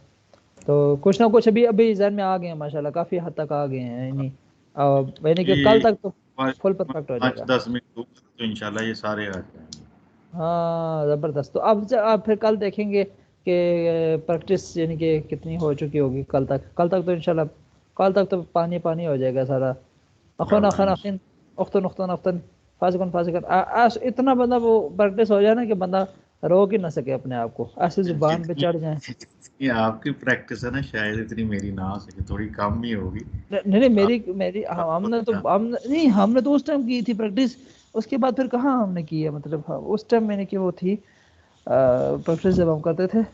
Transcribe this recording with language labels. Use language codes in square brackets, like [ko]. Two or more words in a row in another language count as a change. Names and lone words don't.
[ur] تو کچھ نہ کچھ ابھی ذہن میں آ گئے ہیں ماشاءاللہ، کافی حد تک آ گئے ہیں، یعنی کہ کل تک تو [en] full perfect [ur] ہو جائے گا. 5-10 منٹ تو انشاءاللہ یہ سارے آ جائیں گے. ہاں زبردست. تو اب پھر کل دیکھیں گے کہ پریکٹس یعنی کہ کتنی ہو چکی ہوگی کل تک تو انشاءاللہ کل تک تو پانی پانی ہو جائے گا سارا. [ar] اخن اخن اخن اختن اختن اختن فاسقن فاسقن، [ur] اتنا بندہ وہ پریکٹس ہو جائے نا کہ بندہ روک ہی نہ سکے اپنے آپ کو، ایسے زبان پہ چڑھ جائیں. یہ آپ کی پریکٹس ہے نا، شاید اتنی میری نہ ہو سکے، تھوڑی کم ہی ہوگی. نہیں میری ہم نے تو اس ٹائم کی تھی پریکٹس، اس کے بعد پھر کہاں ہم نے کی ہے، مطلب اس ٹائم میں نے کی وہ تھی پریکٹس جب ہم کرتے تھے.